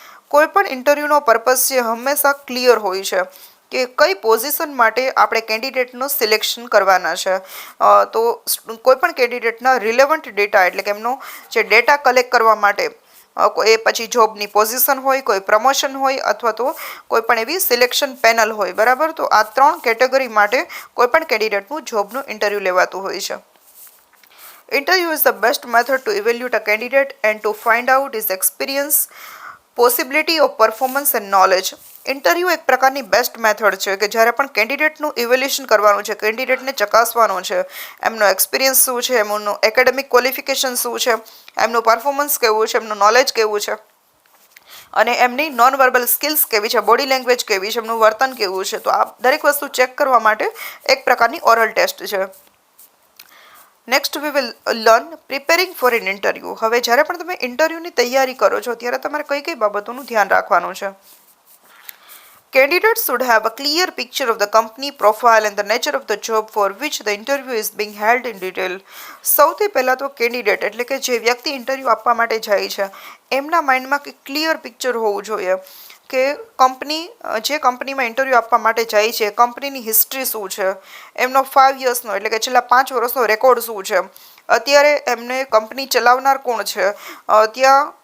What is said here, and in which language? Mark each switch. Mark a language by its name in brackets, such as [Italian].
[Gujarati] કોઈ પણ ઇન્ટરવ્યૂનો પર્પઝ છે હંમેશા ક્લિયર હોય છે કે કઈ પોઝિશન માટે આપણે કેન્ડિડેટનું સિલેક્શન કરવાના છે. તો કોઈ પણ કેન્ડિડેટના રિલેવન્ટ ડેટા એટલે કે એમનો જે ડેટા કલેક્ટ કરવા માટે એ પછી જોબની પોઝિશન હોય, કોઈ પ્રમોશન હોય અથવા તો કોઈ પણ એવી સિલેક્શન પેનલ હોય, બરાબર. તો આ 3 કેટેગરી માટે કોઈ પણ કેન્ડિડેટનું જોબનું ઇન્ટરવ્યૂ લેવાતું હોય છે. [English] Interview is the best method to evaluate a candidate and to find out his experience, possibility of performance and knowledge. [Gujarati] Interview એક પ્રકારની બેસ્ટ મેથડ છે કે જ્યારે પણ કેન્ડિડેટનું ઇવેલ્યુએશન કરવાનું છે, કેન્ડિડેટને ચકાસવાનું છે, એમનો એક્સપિરિયન્સ શું છે, એમનું એકેડેમિક ક્વોલિફિકેશન શું છે, એમનું પરફોર્મન્સ કેવું છે, એમનું નોલેજ કેવું છે, અને એમની નોન વર્બલ સ્કિલ્સ કેવી છે, બોડી લેંગ્વેજ કેવી છે, એમનું વર્તન કેવું છે. તો આ દરેક વસ્તુ ચેક કરવા માટે એક પ્રકારની ઓરલ ટેસ્ટ છે. [English] Next we will learn preparing for an interview. [Gujarati] હવે જ્યારે પણ તમે ઇન્ટરવ્યૂની તૈયારી કરો છો ત્યારે તમારે કઈ કઈ બાબતોનું ધ્યાન રાખવાનું છે. [English] Candidates should have a clear picture of the company profile and the nature of the job for which the interview is being held in detail. [Gujarati] સૌથી પહેલાં તો કેન્ડિડેટ એટલે કે જે વ્યક્તિ ઇન્ટરવ્યૂ આપવા માટે જાય છે એમના માઇન્ડમાં એક ક્લિયર પિક્ચર હોવું જોઈએ કે જે કંપનીમાં ઇન્ટરવ્યૂ આપવા માટે જાય છે કંપનીની હિસ્ટ્રી શું છે, એમનો 5 યર્સનો એટલે કે છેલ્લા 5 વર્ષનો રેકોર્ડ શું છે, અત્યારે એમને કંપની ચલાવનાર કોણ છે, ત્યાં